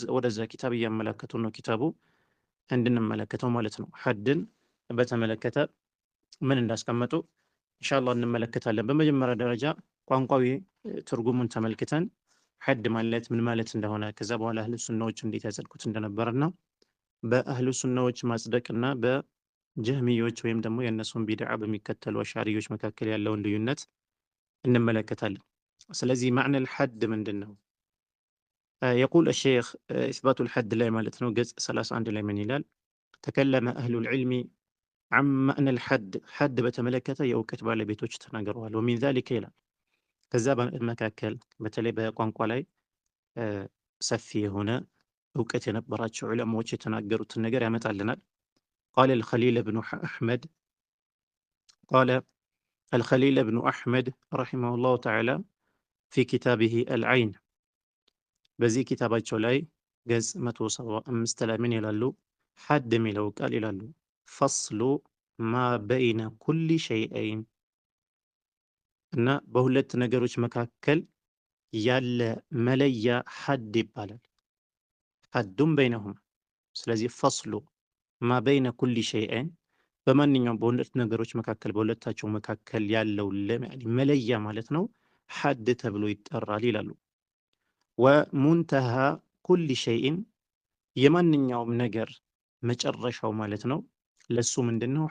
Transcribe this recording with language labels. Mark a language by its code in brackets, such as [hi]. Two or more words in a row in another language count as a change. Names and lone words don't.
[am] ወደዛ ኪታብ እያመለከቱ ነው ኪታቡ እንድንመለከተው ማለት ነው። ሐድን በተመለከተ ምን እንዳስቀመጡ ኢንሻአላህ እንመለከታለን። በመጀመሪያ ደረጃ ቋንቋዊ ትርጉሙን ተመልክተን ሐድ ማለት ምን ማለት እንደሆነ ከዛ በኋላ አህሉ ሱናዎች እንዴት ያጸድቁት እንደነበርና በአህሉ ሱናዎች ማጽደቅና በጀህሚዮች ወይም ደግሞ የእነሱን ቢድዓ በሚከተሉ አሻሪዮች መካከል ያለውን ልዩነት እንመለከታለን። ስለዚህ [ar] معنى الحد [am] ምንድን ነው? [ar] يقول الشيخ إثبات الحد [am] ላይ ማለት ነው ገጽ 31 ላይ ምን ይላል? [ar] تكلم أهل العلم عن معنى الحد [am] ሐድ በተመለከተ የእውቀት ባለቤቶች ተናግረዋል። [ar] ومن ذلك [am] ይላል ከዛ መካከል በተለይ በቋንቋ ላይ ሰፊ የሆነ እውቀት የነበራቸው ዑለማዎች የተናገሩትን ነገር ያመጣልናል። [ar] قال الخليل بن أحمد قال الخليل بن أحمد رحمه الله تعالى في كتابه العين [am] በዚህ ኪታባቸው ላይ ገጽ 175 ላይ ምን ይላሉ? ሐድ የሚለው ቃል ይላሉ [ar] فصل ما بين كل شيئين [am] እና በሁለት ነገሮች መካከል ያለ መለያ ሐድ ይባላል። [ar] حد بينهم። [am] ስለዚህ [ar] فصل ما بين كل شيئين [am] በማንኛውም በሁለት ነገሮች መካከል በሁለታቸው መካከል ያለው መለያ ማለት ነው ሐድ ተብሎ ይጠራል ይላሉ። [ar] ومنتهى كل شيء [am] የማንኛውም ነገር መጨረሻው ማለት ነው ለሱ ምንድን ነው?